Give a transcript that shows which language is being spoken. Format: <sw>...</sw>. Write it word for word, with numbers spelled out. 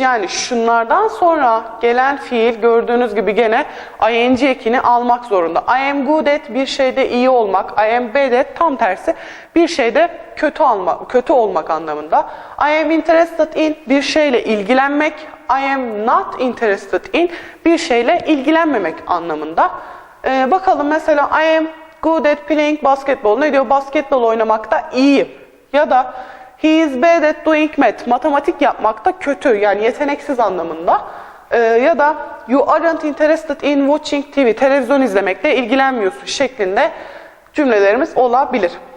<tr>Yani şunlardan sonra gelen fiil gördüğünüz gibi gene ing ekini almak zorunda.</tr> <en>I am good at</en> <tr>bir şeyde iyi olmak.</tr> <en>I am bad at</en> <tr>tam tersi bir şeyde kötü olmak, kötü olmak anlamında.</tr> <en>I am interested in</en> <tr>bir şeyle ilgilenmek.</tr> <en>I am not interested in</en> <tr>bir şeyle ilgilenmemek anlamında. Ee, bakalım mesela</tr> <en>I am good at playing basketball.</en> <tr>Ne diyor? Basketbol oynamakta iyiyim. Ya da</tr> <en>he is bad at doing math,</en> <tr>matematik yapmakta kötü, yani yeteneksiz anlamında. Ee, ya da</tr> <en>you aren't interested in watching T V,</en> <tr>televizyon izlemekle ilgilenmiyorsun şeklinde cümlelerimiz olabilir.</tr>